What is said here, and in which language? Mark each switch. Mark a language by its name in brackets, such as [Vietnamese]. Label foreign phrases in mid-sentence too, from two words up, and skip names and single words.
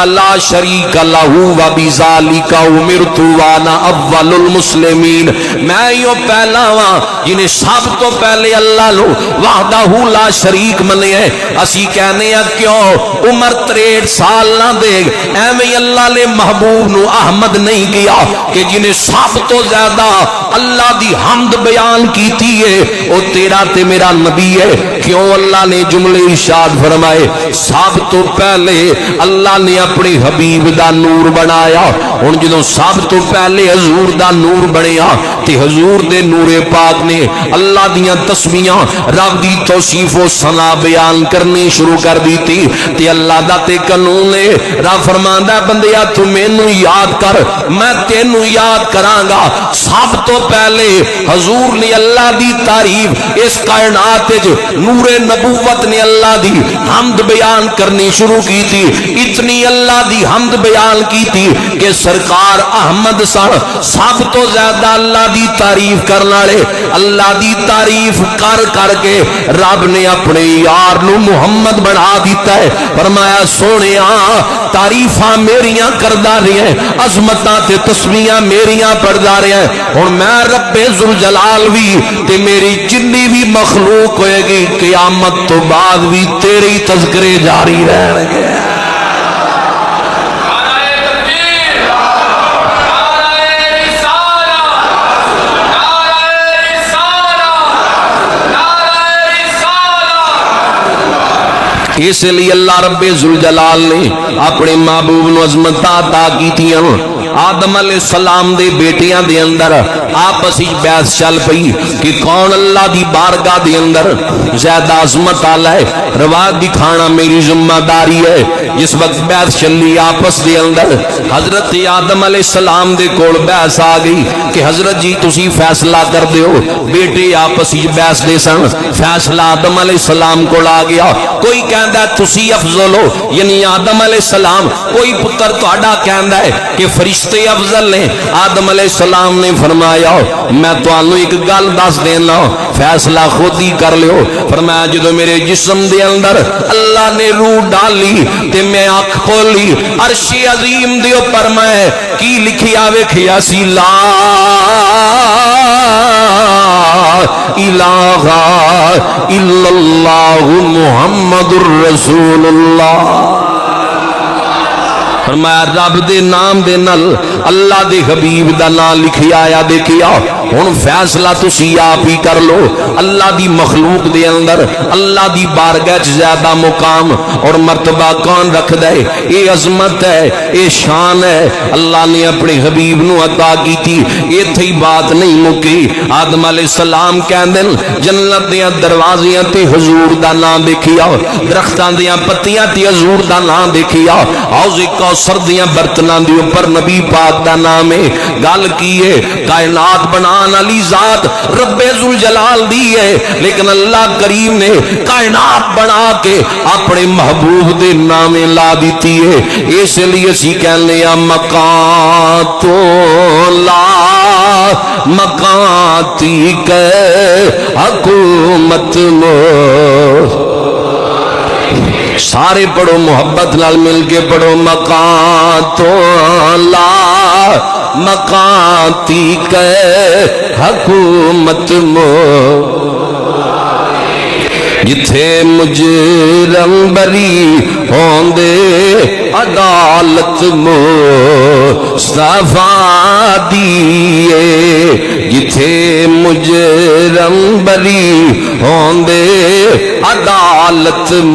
[Arabic] لا شریک لہو و بذالک امرت وانا اول المسلمین [Punjabi] میں یو پہلا ہاں جنہیں سب تو پہلے اللہ لو [Arabic] وحدہ لا شریک [Punjabi] منے ہے اسی کہنے ہیں کیوں عمر 63 سال نہ دے ایویں اللہ نے محبوب نو احمد نہیں کیا کہ جنہیں سب تو زیادہ اللہ دی حمد بیان کیتی ہے وہ تیرا تے میرا نبی ہے کیوں اللہ نے جملے ارشاد فرمائے سب تو پہلے اللہ نے اپنے حبیب دا نور بنایا ہن جدوں سب تو پہلے حضور دا نور بنیا تے حضور دے نور پاک نے اللہ دیاں تسبیحاں رب دی توصیف و ثنا بیان کرنی شروع کر دیتی تے اللہ دا تے قانون ہے رب فرماندا ہے بندیا تو مینوں یاد کر میں تینوں یاد کراں گا سب تو پہلے حضور نے اللہ دی تعریف اس کائنات وچ نور نبوت نے اللہ دی حمد بیان کرنی شروع کی تھی اتنی اللہ دی حمد بیان کی تھی کہ سرکار احمد سن سب تو زیادہ اللہ دی تعریف کرنے والے اللہ دی تعریف کر کر کے رب نے اپنے یار نو محمد بنا دیتا ہے فرمایا سونیا تعریفاں میریاں کردا رہے ہیں عظمتاں تے تسبیحاں میریاں پڑھدا رہے ہیں ہن میں رب ذوالجلال بھی تے میری جنی بھی مخلوق ہوئے گی قیامت تو بعد بھی تیرے تذکرے جاری رہن گے اس لیے اللہ رب ذوالجلال نے اپنے محبوب نو عظمتاں عطا کیتیاں آدم [Arabic] علیہ السلام [Punjabi] دے بیٹیاں دے اندر آپس وچ بحث چل پئی کہ کون اللہ دی بارگاہ دے اندر زیادہ عظمت والا ہے روایت دکھانا میری ذمہ داری ہے جس وقت بحث چلی آپس دے اندر حضرت آدم [Arabic] علیہ السلام [Punjabi] دے کول بحث آ گئی کہ حضرت جی تسی فیصلہ کر دیو بیٹے آپس وچ بحث دے سن فیصلہ آدم [Arabic] علیہ السلام [Punjabi] کول آ گیا کوئی کہندا تسی افضل ہو یعنی آدم [Arabic] علیہ السلام [Punjabi] کوئی پتر تہاڈا کہندا ہے کہ فرشتے افضل نے آدم [Arabic] علیہ السلام [Punjabi] نے فرمایا میں تانوں ایک گل دس دینا فیصلہ خود ہی کر لیو فرمایا جدوں میرے جسم دے اندر اللہ نے روح ڈالی تے میں آنکھ کھولی عرش عظیم دے اوپر میں کی لکھیا ویکھیا سی لا [Arabic] الہ الا اللہ محمد الرسول اللہ [Punjabi] فرمایا رب دے نام دے نال اللہ دے حبیب دا نام لکھیا آیا دیکھیا ہن فیصلہ تسی آپ ہی کر لو اللہ دی مخلوق دے اندر اللہ دی بارگاہ زیادہ مقام اور مرتبہ کون رکھدا ہے اے عظمت ہے اے شان ہے اللہ نے اپنے حبیب نو عطا کیتی ایتھے ہی بات نہیں مکی آدم [Arabic] علیہ السلام [Punjabi] کہندے جنت دے دروازیاں تے حضور دا نام دیکھیا درختاں دیاں پتیاں تے حضور دا نام دیکھیا حوض سردیاں برتناں دے اوپر نبی پاک دا نام ہے گل کی ہے کائنات بنان والی ذات رب ذوالجلال دی ہے لیکن اللہ کریم نے کائنات بنا کے اپنے محبوب دے نام لا دیتی ہے اس لیے اسی کہنے مکان تو لا مکانتی کے حکومت مو سارے پڑھو محبت نال مل کے پڑھو مکان تو لا مکانتی کے حکومت مو جتھے مجرم بری ہوندے عدالت مصطفیٰ دیے جتھے مجرم بری ہوندے عدالت